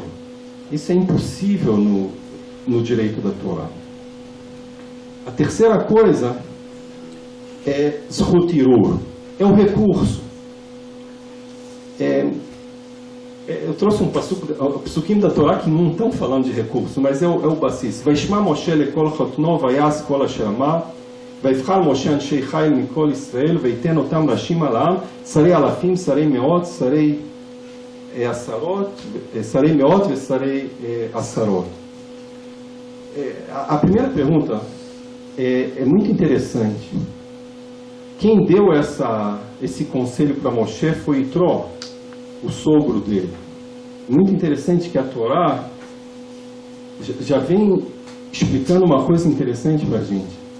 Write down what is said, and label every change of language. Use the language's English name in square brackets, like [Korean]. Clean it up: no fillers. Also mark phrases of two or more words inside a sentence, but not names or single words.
[Portuguese] Isso é impossível no direito da Torá. A terceira coisa é [Hebrew] זכות ערעור, [Portuguese] é o recurso. Eu trouxe um psukim da Torá que não estão falando de recurso, mas é o Bassis. [Hebrew] וישמע משה לקול חתנו ויעש כל אשר אמר ויבחר משה אנשי חיל מכל ישראל ויתן אותם ראשים על העם, שרי אלפים, שרי מאות, שרי מאות ושרי עשרות. [Portuguese] A primeira pergunta é muito interessante. Quem deu esse conselho para Moshe foi Itró, o sogro dele. Muito interessante que a Torá já vem explicando uma coisa interessante para a gente.